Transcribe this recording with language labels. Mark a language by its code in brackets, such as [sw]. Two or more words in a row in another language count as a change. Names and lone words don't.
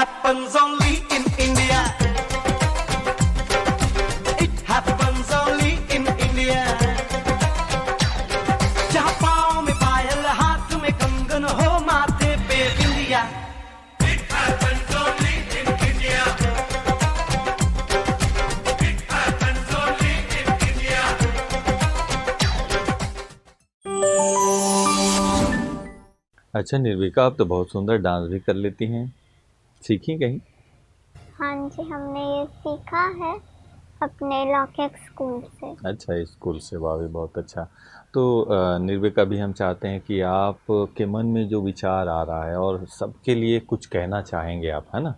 [en] happens only in India. It happens only in India. [hi] जहाँ पाँव में पायल, हाथ में कंगन हो, माथे पे बिंदिया. [en] It happens only in India. It happens only in India. [hi] अच्छा निर्विका, आप तो बहुत सुंदर डांस भी कर लेती हैं, सीखी कहीं? हाँ जी, हमने ये सीखा है अपने लौकिक स्कूल से। अच्छा, स्कूल से, वाह भी बहुत अच्छा। तो निर्विका, भी हम चाहते हैं कि आप के मन में जो विचार आ रहा है और सबके लिए कुछ कहना चाहेंगे आप, है ना?